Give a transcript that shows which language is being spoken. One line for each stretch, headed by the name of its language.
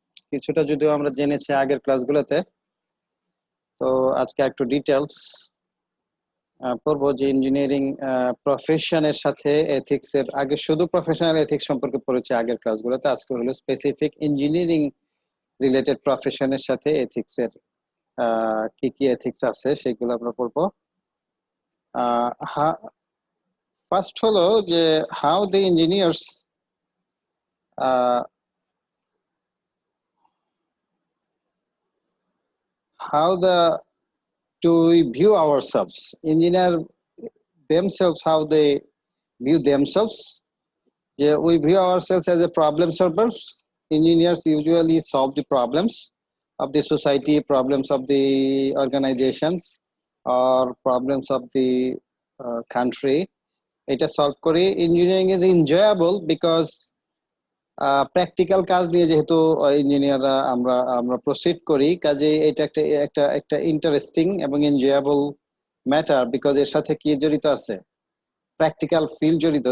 Bangla: কিছুটা যদিও আমরা জেনেছি আগের ক্লাসগুলোতে, তো আজকে একটু ডিটেলস পড়ব যে ইঞ্জিনিয়ারিং প্রফেশনের সাথে এথিক্স এর। আগে শুধু প্রফেশনাল এথিক্স সম্পর্কে পড়েছি আগের ক্লাসগুলোতে, আজকে হলো স্পেসিফিক ইঞ্জিনিয়ারিং রিলেটেড প্রফেশনের সাথে এথিক্স এর কি কি এথিক্স আছে সেগুলো আমরা পড়বো।
English: first
Bangla: হলো যে
English: How the engineers how do we view ourselves, engineer themselves, how they view themselves. We view ourselves as a problem solvers. Engineers usually solve the problems of the society, problems of the organizations, or problems of the country.
Bangla: এটা solve করি।
English: engineering is enjoyable because
Bangla: practical কাজ নিয়ে যেহেতু ইঞ্জিনিয়াররা আমরা proceed করি, কাজে এটা একটা একটা একটা ইন্টারেস্টিং এবং এনজয়েবল ম্যাটার, বিকজ এর সাথে কি জড়িত আছে, প্র্যাকটিক্যাল ফিল্ড জড়িত।